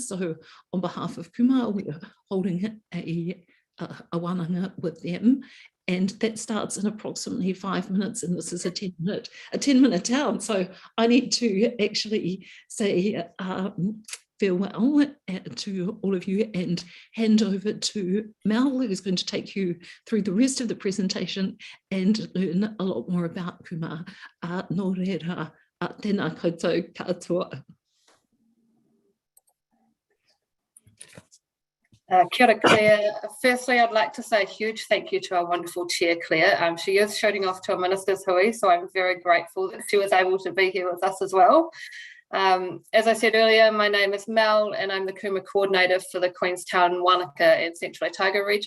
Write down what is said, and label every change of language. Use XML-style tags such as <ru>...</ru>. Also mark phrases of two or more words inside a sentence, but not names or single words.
<en>So on behalf of KUMA, we are holding a wānanga with them, and that starts in approximately 5 minutes, and this is a 10-minute town. So I need to actually say farewell to all of you and hand over to Mel, who's going to take you through the rest of the presentation and learn a lot more about KUMA.</en> <mi>Nō reira, tēnā koutou katoa. Kia ora,</mi> <en>Claire. Firstly, I'd like to say a huge thank you to our wonderful chair, Claire. She is shooting off to a minister's hui, so I'm very grateful that she was able to be here with us as well. As I said earlier, my name is Mel, and I'm the KUMA coordinator for the Queenstown, Wanaka and Central Otago region.</en>